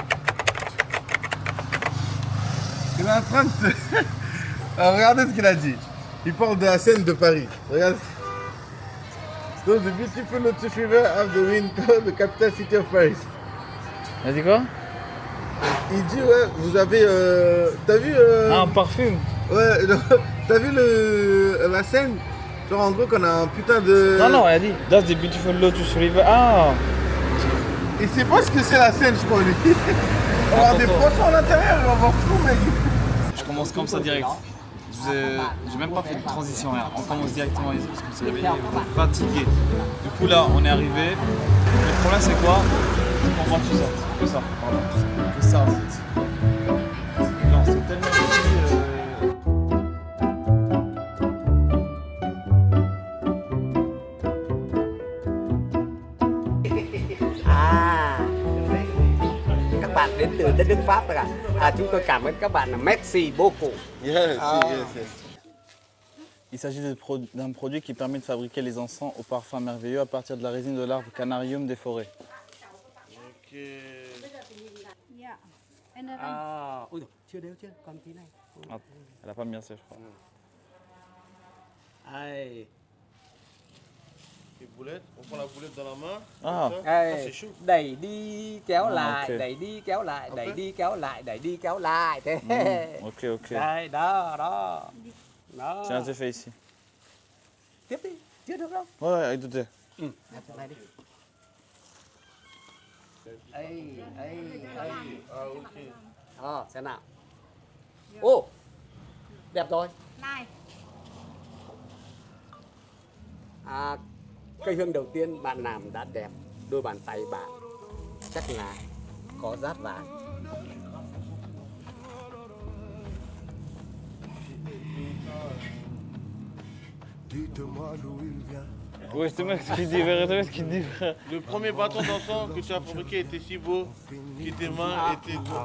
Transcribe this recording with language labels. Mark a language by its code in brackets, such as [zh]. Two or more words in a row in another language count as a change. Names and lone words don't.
[fr] Il est en train de se... Alors, regardez ce qu'il a dit. Il parle de la scène de Paris. Regarde. [en] So the beautiful Lotus River of the wind, the capital city of Paris. [fr] Il a dit quoi? Il dit ouais, vous avez... T'as vu... Un parfum. Ouais, t'as vu la scène Genre en gros qu'on a un putain de... Non, non, elle a dit. [en] That's the beautiful Lotus River. Ah. [fr] Il sait pas ce que c'est la scène, je crois, lui. On va avoir des poissons à l'intérieur, on va avoir tout, mec. Je commence comme ça direct. J'ai même pas fait de transition, rien. On commence directement parce qu'on s'est réveillé, on est fatigué. Du coup là, on est arrivé. Le problème c'est quoi? On voit tout ça. Que ça, pardon. Que ça en fait. Non, c'est tellement petit. [vi] Các bạn đến từ đất nước Pháp tất cả. Chúng tôi cảm ơn các bạn là [fr] merci beaucoup. [en] Yes, yes, yes. [fr] Il s'agit d'un produit qui permet de fabriquer les encens au parfum merveilleux à partir de la résine de l'arbre Canarium des forêts. [en] Ok. Yeah. And then [vi] Ui dồi, chưa đều chưa, còn tí này. [fr] Ah, elle a pas mis assez, je crois. Ai. Les boulettes, on prend la boulette dans la main. Ah. Comme ça. Ai. C'est chaud. [vi] Đẩy đi kéo lại, ok. đẩy đi kéo lại, đẩy Ok. đi kéo lại, đẩy đi kéo lại. Thế. Ok, ok. Đây, đó, đó. Đó. [fr] Tiens, j'ai fait ici. [vi] Tiếp đi, chưa được đâu. [fr] Ouais, ouais, avec tout est. [vi] Làm chỗ này đi. Ây, ây, ây. Ah, ok. Xem nào. Ô, đẹp rồi. này. Cây hương đầu tiên bạn làm đã đẹp. Đôi bàn tay bạn chắc là có rát vàng. [fr] Ouais, c'est moi ce qu'il dit, vérité, ce qu'il dit, frère. Le premier bâton d'encens que tu as fabriqué était si beau que tes mains étaient...